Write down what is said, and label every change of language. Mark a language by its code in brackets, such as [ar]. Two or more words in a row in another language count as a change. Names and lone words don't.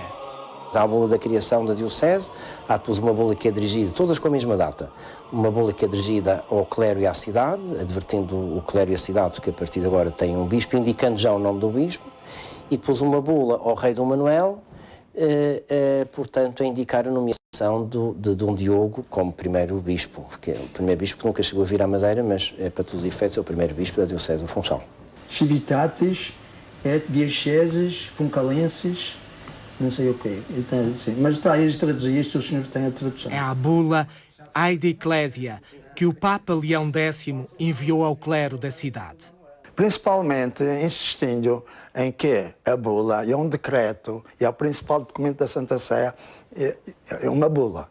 [pt] Há a bula da criação da Diocese, há depois uma bula que é dirigida, todas com a mesma data, uma bula que é dirigida ao clero e à cidade, advertindo o clero e a cidade que a partir de agora têm um bispo, indicando já o nome do bispo, e depois uma bula ao rei Dom Manuel, portanto, a indicar a nomeação de Dom Diogo como primeiro bispo, porque é o primeiro bispo que nunca chegou a vir à Madeira, mas para todos os efeitos é o primeiro bispo da Diocese do Funchal. [la] Civitatis et dioceses funcalenses, [pt] não sei o quê, mas está aí a traduzir isto, o senhor tem a tradução. É a bula Aide Ecclesia, que o Papa Leão X enviou ao clero da cidade. Principalmente insistindo em que a bula é um decreto e é o principal documento da Santa Sé, é uma bula.